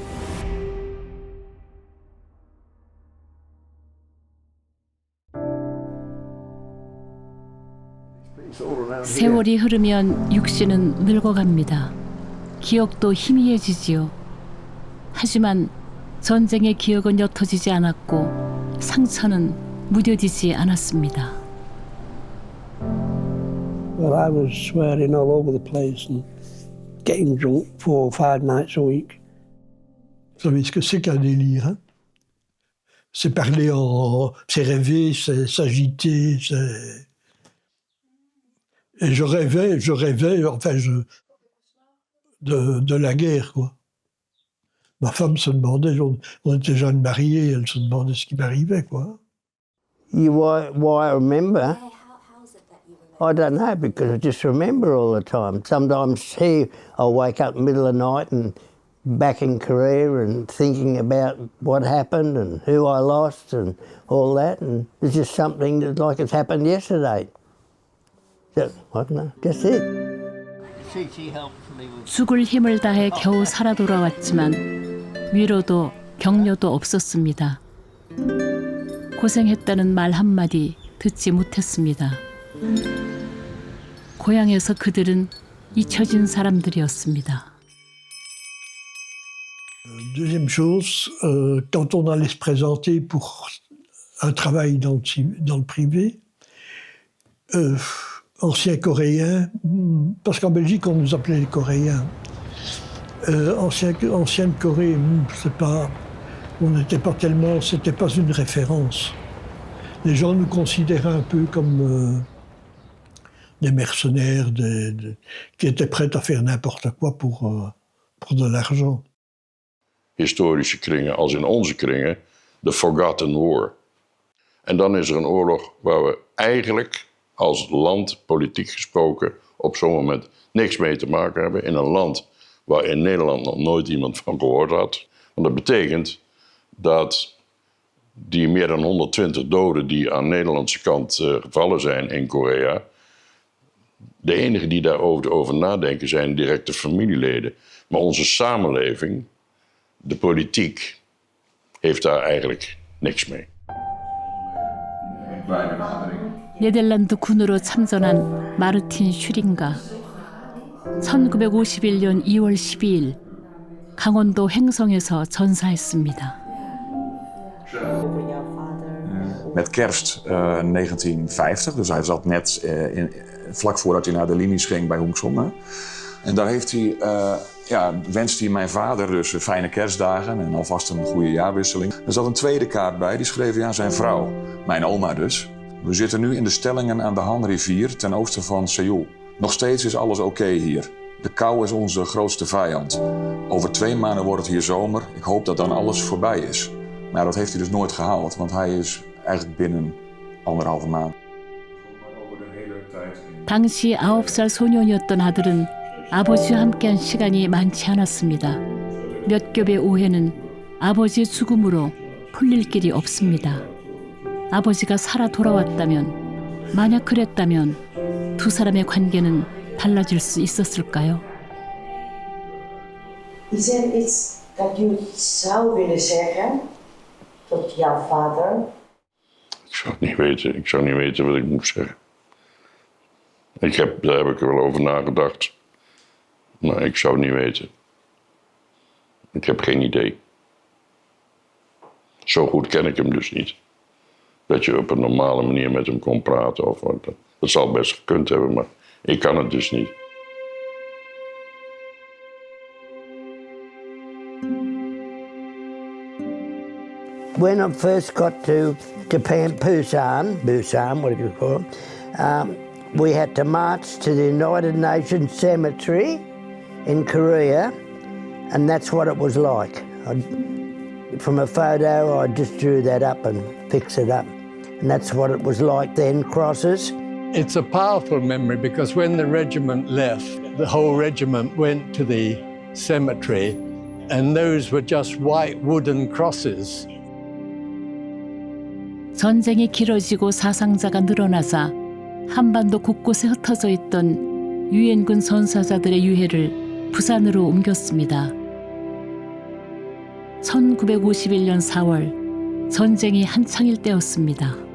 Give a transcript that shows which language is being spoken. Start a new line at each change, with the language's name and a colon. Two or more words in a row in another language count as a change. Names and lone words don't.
Korean: 세월이 흐르면 육신은 늙어갑니다. 기억도 희미해지지요. 하지만 전쟁의 기억은 옅어지지 않았고 상처는 무뎌지지 않았습니다.
English: Well, I was swearing all over the place and getting drunk 4 or 5 nights a week.
French: Vous savez ce que c'est qu'un délire, hein? C'est parler c'est rêver, c'est s'agiter, c'est... Et je rêvais, enfin, de la guerre, quoi. Ma femme se demandait, on était jeunes mariés, elle se demandait ce qui m'arrivait, quoi.
English: Why I remember? I don't know, because I just remember all the time. Sometimes I'll wake up in the middle of the night and back in Korea and thinking about what happened and who I lost and all that, and it's just something that like it's happened yesterday. I don't know, just it.
Korean: 죽을 힘을 다해 겨우 살아 돌아왔지만 위로도 격려도 없었습니다. 고생했다는 말 한마디 듣지 못했습니다. 고향에서 그들은 잊혀진 사람들이었습니다.
French: Deuxième chose, quand on allait se présenter pour un travail dans le privé, anciens Coréens, parce qu'en Belgique on nous appelait les Coréens, ancienne Corée, c'est pas, on n'était pas tellement, c'était pas une référence. Les gens nous considéraient un peu comme des mercenaires, qui étaient prêts à faire n'importe quoi pour de l'argent.
Dutch: Historische kringen, als in onze kringen, de
English: Forgotten War.
Dutch: En dan is er een oorlog waar we eigenlijk als land, politiek gesproken, op zo'n moment niks mee te maken hebben. In een land waar in Nederland nog nooit iemand van gehoord had. Want dat betekent dat die meer dan 120 doden die aan de Nederlandse kant gevallen zijn in Korea, de enigen die daarover nadenken zijn directe familieleden. Maar onze samenleving, de politiek, heeft daar eigenlijk niks mee.
Korean: 네덜란드 군으로 참전한 마르틴 슈링가. 1951년 2월 12일 강원도 횡성에서 전사했습니다.
Dutch: Met kerst 1950, dus hij zat net vlak voordat hij naar de linies ging bij Hongson. En daar wenst hij mijn vader dus fijne kerstdagen en alvast een goede jaarwisseling. Er zat een tweede kaart bij, die schreef hij aan zijn vrouw, mijn oma dus. We zitten nu in de stellingen aan de Han-rivier ten oosten van Seoul. Nog steeds is alles oké hier. De kou is onze grootste vijand. Over 2 maanden wordt het hier zomer. Ik hoop dat dan alles voorbij is. Maar dat heeft hij dus nooit gehaald, want hij is eigenlijk binnen 1,5 maand.
Korean: 당시 9살 소년이었던 아들은 아버지와 함께한 시간이 많지 않았습니다. 몇 겹의 오해는 아버지의 죽음으로 풀릴 길이 없습니다. 아버지가 살아 돌아왔다면, 만약 그랬다면 두 사람의 관계는 달라질 수 있었을까요?
Dutch: Is er iets dat je zou willen zeggen tot jouw vader? Ik zou het niet weten. Ik zou niet weten wat ik moet zeggen. Daar heb ik er wel over nagedacht. Maar ik zou het niet weten. Ik heb geen idee. Zo goed ken ik hem dus niet. Dat je op een normale manier met hem kon praten of wat. Dat zal best gekund hebben, maar ik kan het dus niet.
English: When I first got to Japan, Busan, whatever you call it, we had to march to the United Nations Cemetery in Korea, and that's what it was like. From a photo, I just drew that up and fixed it up. And that's what it was like then, crosses. It's a powerful memory because when the regiment left, the whole regiment went to the cemetery, and those were just white wooden crosses.
Korean: 전쟁이 길어지고 사상자가 늘어나자 한반도 곳곳에 흩어져 있던 유엔군 전사자들의 유해를 부산으로 옮겼습니다. 1951년 4월 전쟁이 한창일 때였습니다.